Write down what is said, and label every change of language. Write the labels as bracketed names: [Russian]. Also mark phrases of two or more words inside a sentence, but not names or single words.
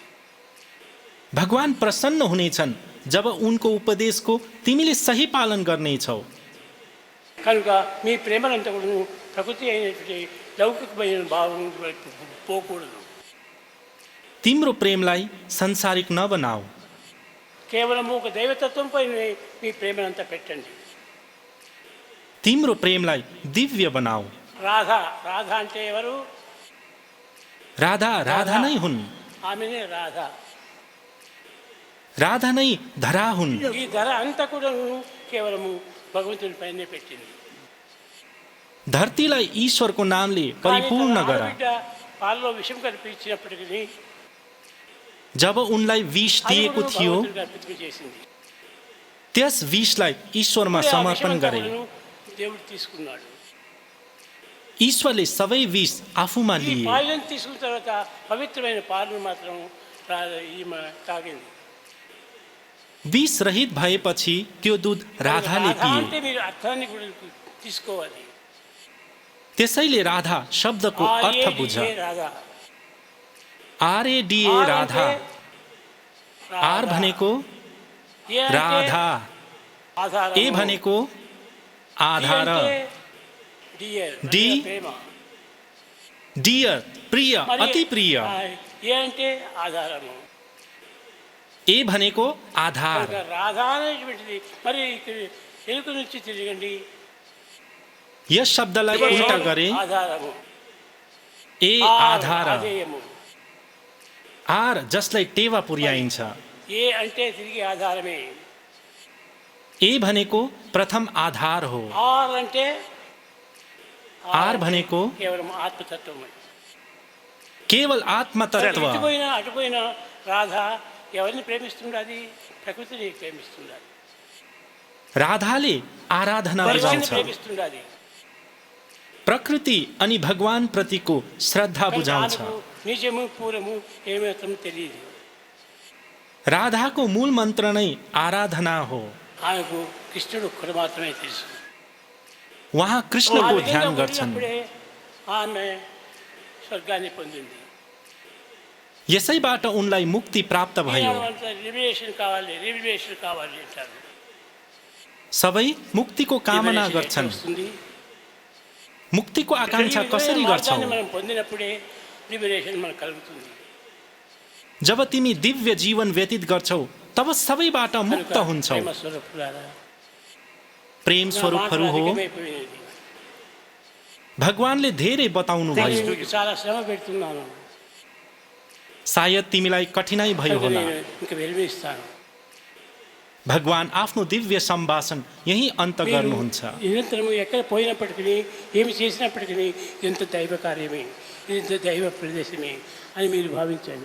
[Nepali] भगवान प्रसन्न हुनेछन् जब उनको उपदेशको तिमीले सही पालन गर्नेछौ। [Telugu] కనుక మీ ప్రేమలంతా కూడా ప్రకృతి అయినటువంటి లౌకికమైన భావం వైపు పోకూడదు. [Nepali] तिम्रो प्रेमलाई संसारिक नबनाऊ। [Telugu] కేవలం ఒక దైవతత్వంపై మీ ప్రేమనంతా పెట్టండి. [Nepali] तिम्रो प्रेमलाई दिव्य बनाऊ। [Telugu] రాధ రాధ అంటే ఎవరు? [Nepali] राधा राधा नै हुन्। [Telugu] ఆమెనే రాధ. [Nepali] राधा नै धरा हुन्। [Telugu] ఈ ధర అంతా కూడా కేవలము భగవంతుని పైనే పెట్టింది. [Nepali] धरतीलाई ईश्वरको नामले परिपूर्ण गर। [Telugu] బిడ్డ పాలలో విషం కల్పించినప్పటికీ [Nepali] जब उनलाई विष दिएको थियो [Telugu] అర్పితం చేసింది. [Nepali] त्यस विषलाई ईश्वरमा [Telugu] ఆ [Nepali] समर्पण [Telugu] విషమంతా [Nepali] गरे। [Telugu] కూడాను దేవుడు తీసుకున్నాడు. [Nepali] ईश्वरले सबै विष आफूमा [Telugu] ఈ [Nepali] लिए। [Telugu] పాలను తీసుకున్న తర్వాత పవిత్రమైన పాలను మాత్రం ఈమె తాగింది. [Nepali] विष रहित भएपछि त्यो दूध राधाले [Telugu] రాధ [Nepali] पिए। [Telugu] అంటే మీరు అర్థాన్ని కూడా తీసుకోవాలి. [Nepali] त्यसैले राधा शब्दको [Telugu] ఆ [Nepali] अर्थ बुझ। [Telugu] ఏ రాధ. [Nepali] RADA राधा, R भनेको [Telugu] ए అంటే [Nepali] राधा, [Telugu] ఆధారము. [Nepali] A भनेको आधार, [Telugu] డియర్ [Nepali] D [Telugu] ప్రేమ. [Nepali] डियर प्रिय, [Telugu] మరి [Nepali] अति प्रिय, [Telugu] ఏ అంటే ఆధారము. [Nepali] A भनेको आधार। [Telugu] కనుక రాధా అనేటువంటిది మరి ఇక్కడ వెనుక నుంచి తిరగండి. [Nepali] यस शब्दलाई उल्टा गरे [Telugu] ఆధారము. [Nepali] A आधार, [Telugu] ఆధేయము. [Nepali] R जसलाई टेवा पुर्याइन्छ, [Telugu] ఏ అంటే తిరిగి ఆధారమే. [Nepali] A भनेको प्रथम आधार हो, [Telugu] ఆర్ అంటే [Nepali] R भनेको [Telugu] కేవలం ఆత్మతత్వమే. [Nepali] केवल आत्मतत्व। [Telugu] ఇటుపోయినా అటుపోయినా రాధ ఎవరిని ప్రేమిస్తున్నది? ప్రకృతిని ప్రేమిస్తున్నది, [Nepali] राधाले आराधना [Telugu] పరిస్థితిని [Nepali] बुझाउँछ, [Telugu] ప్రేమిస్తున్నది. [Nepali] प्रकृति अनि भगवान प्रतिको श्रद्धा बुझाउँछ। [Telugu] ఆమెకు నిజము పూర్వము ఏమాత్రం తెలియదు. [Nepali] राधाको मूल मन्त्र नै आराधना हो। [Telugu] ఆమెకు కృష్ణుడు ఒక్కడు మాత్రమే తెలుసు. [Nepali] उहाँ [Telugu] ఆ [Nepali] कृष्णको [Telugu] విధంగా [Nepali] ध्यान गर्छन्। [Telugu] ఉండినప్పుడే ఆమె స్వర్గాన్ని పొందింది. [Nepali] यसैबाट उनलाई मुक्ति प्राप्त भयो। [Telugu] రివిలేషన్ కావాలి, రివిలేషన్ కావాలి అంటారు. [Nepali] सबै मुक्तिको कामना Revelation गर्छन्। [Telugu] ఎక్కడ వస్తుంది? [Nepali] मुक्तिको आकांक्षा [Telugu] ఈ [Nepali] कसरी [Telugu] విధమైన [Nepali] गर्छौ? [Telugu] మార్గాన్ని మనం పొందినప్పుడే లిబరేషన్ మనకు కలుగుతుంది. [Nepali] जब तिमी दिव्य जीवन व्यतीत गर्छौ तब सबैबाट मुक्त [Telugu] కనుక [Nepali] हुन्छौ। [Telugu] ప్రేమ స్వరూపులారా, [Nepali] प्रेम [Telugu] నా [Nepali] स्वरूपहरू [Telugu] మాటలు [Nepali] हो, [Telugu] అధికమైపోయినది. [Nepali] भगवानले धेरै बताउनु भयो। [Telugu] మీకు చాలా శ్రమ పెడుతున్నాను. [Nepali] सायद तिमीलाई कठिनाई भयो [Telugu] కనుక [Nepali] होला। [Telugu] నేను ఇంకా విరమిస్తాను. [Nepali] भगवान आफ्नो दिव्य सम्भाषण यही अन्त [Telugu] మీరు [Nepali] गर्नुहुन्छ। [Telugu] నిరంతరము ఎక్కడ పోయినప్పటికీ ఏమి చేసినప్పటికీ ఎంత దైవ కార్యమే, ఎంత దైవ ప్రదేశమే అని మీరు భావించండి.